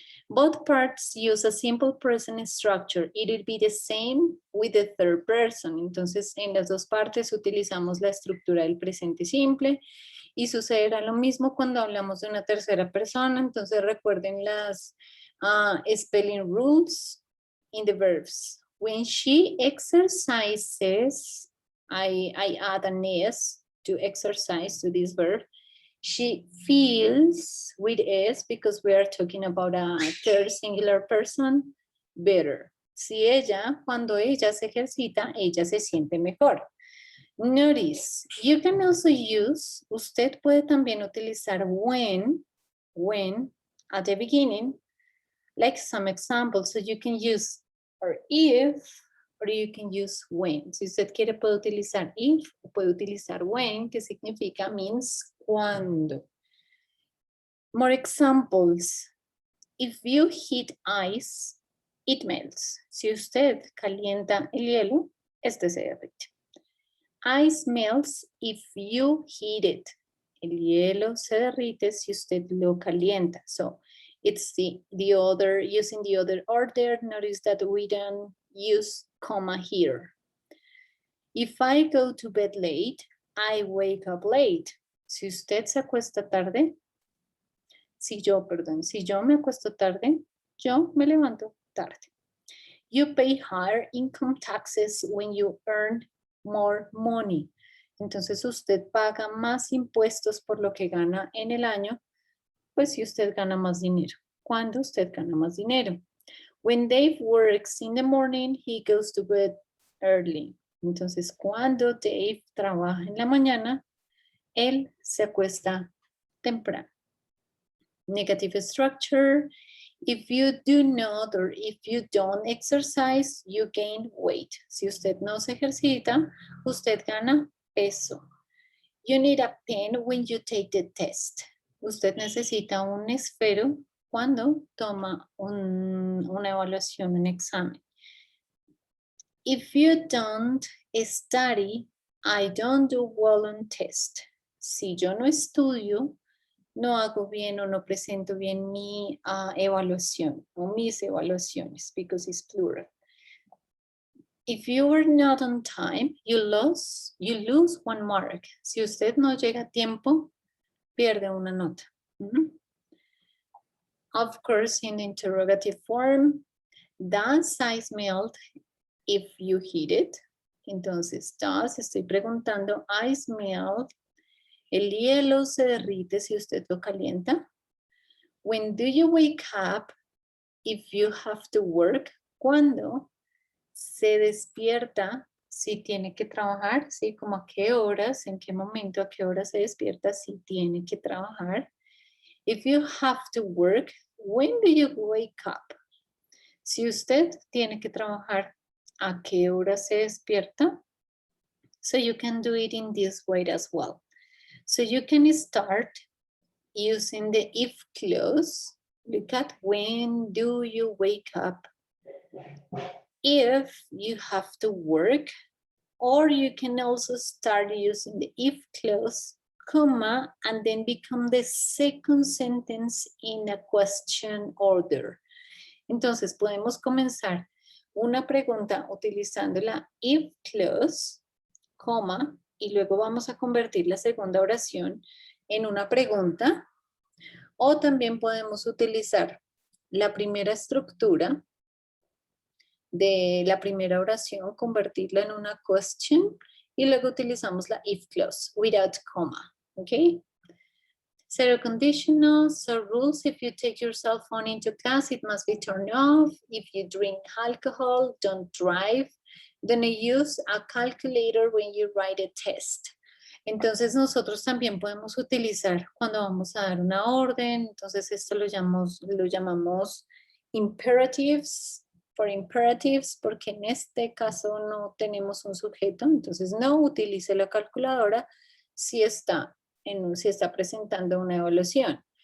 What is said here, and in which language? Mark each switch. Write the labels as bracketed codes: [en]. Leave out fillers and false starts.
[en] Both parts use a simple present structure. It will be the same with the third person. [es] Entonces, en las dos partes utilizamos la estructura del presente simple y sucederá lo mismo cuando hablamos de una tercera persona. Entonces, recuerden las [en] spelling rules in the verbs. When she exercises, I add an S to exercise to this verb. She feels with S because we are talking about a third singular person better. [es] Si ella, cuando ella se ejercita, ella se siente mejor. [en] Notice, you can also use, [es] usted puede también utilizar [en] when at the beginning, like some examples. So you can use or if or you can use when. [es] Si usted quiere puede utilizar if o puede utilizar when, que significa means cuando. [en] More examples. If you heat ice, it melts. [es] Si usted calienta el hielo, este se derrite. [en] Ice melts if you heat it. [es] El hielo se derrite si usted lo calienta. [en] So it's the other, using the other order. Notice that we don't use comma here. If I go to bed late, I wake up late. [es] Si usted se acuesta tarde, si yo me acuesto tarde, yo me levanto tarde. [en] You pay higher income taxes when you earn more money. [es] Entonces usted paga más impuestos por lo que gana en el año, pues si usted gana más dinero. ¿Cuándo usted gana más dinero? [en] When Dave works in the morning, he goes to bed early. [es] Entonces, cuando Dave trabaja en la mañana, él se acuesta temprano. [en] Negative structure. If you do not or if you don't exercise, you gain weight. [es] Si usted no se ejercita, usted gana peso. [en] You need a pen when you take the test. [es] Usted necesita un esfero cuando toma una evaluación, un examen. [en] If you don't study, I don't do well on test. [es] Si yo no estudio, no hago bien o no presento bien mi evaluación o mis evaluaciones, [en] because it's plural. If you are not on time, you lose 1 mark. [es] Si usted no llega a tiempo, pierde una nota. [en] Of course, in the interrogative form, does ice melt if you heat it? [es] Entonces, does, estoy preguntando, ice melt. El hielo se derrite si usted lo calienta. [en] When do you wake up if you have to work? [es] ¿Cuándo se despierta si tiene que trabajar? ¿Sí? Como a qué horas, en qué momento, a qué hora se despierta si tiene que trabajar. [en] If you have to work, when do you wake up? [es] Si usted tiene que trabajar, ¿a qué hora se despierta? [en] So you can do it in this way as well. So you can start using the if clause. Look at when do you wake up? If you have to work, or you can also start using the if clause, comma, and then become the second sentence in a question order. [es] Entonces podemos comenzar una pregunta utilizando la if clause, coma, y luego vamos a convertir la segunda oración en una pregunta, o también podemos utilizar la primera estructura de la primera oración, convertirla en una question, y luego utilizamos la if clause [en] without comma, [es] ¿ok? [en] Zero conditional, so rules: if you take your cell phone into class, it must be turned off. If you drink alcohol, don't drive. Don't use a calculator when you write a test. [es] Entonces nosotros también podemos utilizar cuando vamos a dar una orden. Entonces esto lo llamamos imperatives, por imperatives, porque en este caso no tenemos un sujeto. Entonces no utilice la calculadora si está presentando una evaluación.